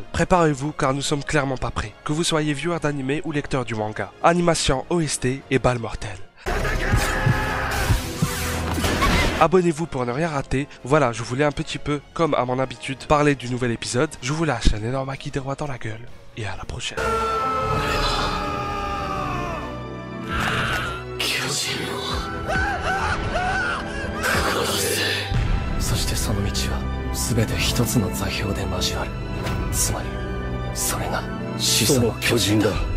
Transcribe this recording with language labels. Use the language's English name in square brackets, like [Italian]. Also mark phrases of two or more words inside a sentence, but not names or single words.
[French] Préparez-vous car nous sommes clairement pas prêts, que vous soyez viewer d'anime ou lecteur du manga. Animation, OST et balle mortelle. Abonnez-vous pour ne rien rater. Voilà, je voulais un petit peu, comme à mon habitude, parler du nouvel épisode. Je vous lâche un énorme acquis des rois dans la gueule, et à la prochaine. [Japanese] そしてその道は全て一つの座標で交わる。つまりそれが始祖の巨人だ。